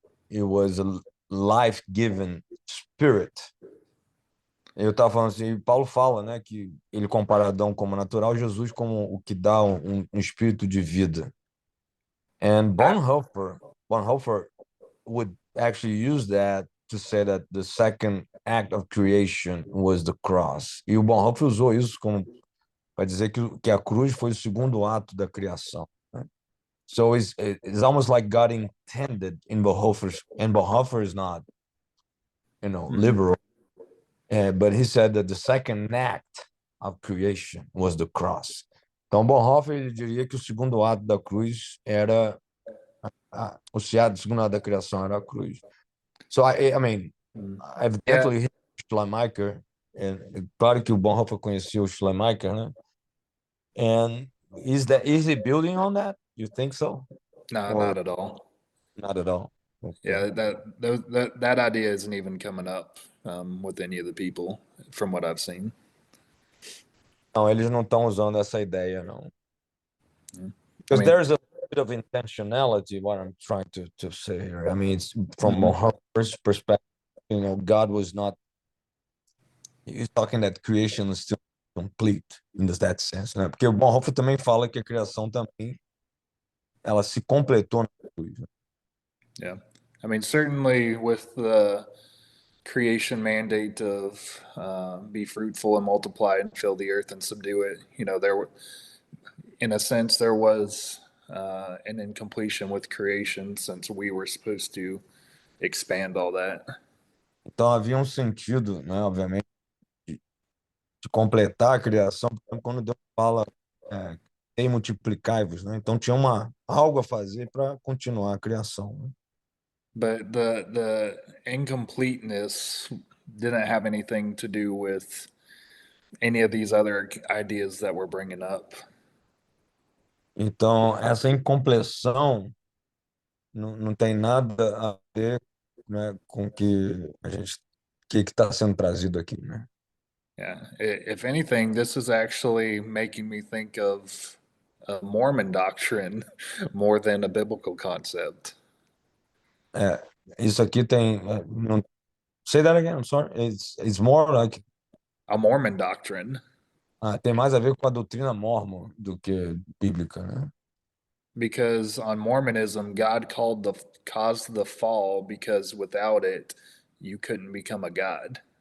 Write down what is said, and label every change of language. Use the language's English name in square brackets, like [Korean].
[English] It was a life-giving spirit. [Portuguese] Eu estava falando assim, Paulo fala, né, que ele compara Adão como natural, Jesus como o que dá um espírito de vida. [English] And Bonhoeffer would actually use that to say that the second act of creation was the cross. [Portuguese] E o Bonhoeffer usou isso como para dizer que a cruz foi o segundo ato da criação, né? [English] So it's almost like God intended in Bonhoeffer's, and Bonhoeffer is not, liberal. But he said that the second act of creation was the cross. [Portuguese] Então, Bonhoeffer ele diria que o segundo ato da cruz era o segundo ato da criação era a cruz. [English] So I mean, evidently, [Portuguese] Schleiermacher, claro que o Bonhoeffer conhecia o Schleiermacher, né? [English] And is he building on that? You think so? No, Or not at all. not at all? Okay. Yeah, that idea isn't even coming up with any of the people from what I've seen. [Portuguese] Não, eles não estão usando essa ideia, não. [English] I Because mean, there's a bit of intentionality, what I'm trying to say here. I mean, it's from Bonhoeffer's perspective, God was not, he's talking that creation is still complete in that sense, [Portuguese] né? Porque o Bonhoeffer também fala que a criação também, ela se completou na cruz, né? [English] yeah. I mean, certainly with the creation mandate of be fruitful and multiply and fill the earth and subdue it, in a sense, there was an incompletion with creation since we were supposed to expand all that. [Portuguese] Então havia um sentido, né, obviamente, de completar a criação, quando Deus fala e multiplicai-vos, né? Então tinha algo a fazer para continuar a criação, né? [English] But the incompleteness didn't have anything to do with any of these other ideas that we're bringing up. [Portuguese] Então essa incompleção não tem nada a ver, né, com que está sendo trazido aqui, né? [English] Yeah. If anything, this is actually making me think of a Mormon doctrine more than a biblical concept. [Portuguese] Isso aqui tem não, [English] say that again, I'm sorry. It's more like A Mormon doctrine. [Portuguese] Tem mais a ver com a doutrina mórmon do que bíblica, né? [English] Because on Mormonism, God caused the fall because without it, you couldn't become a god.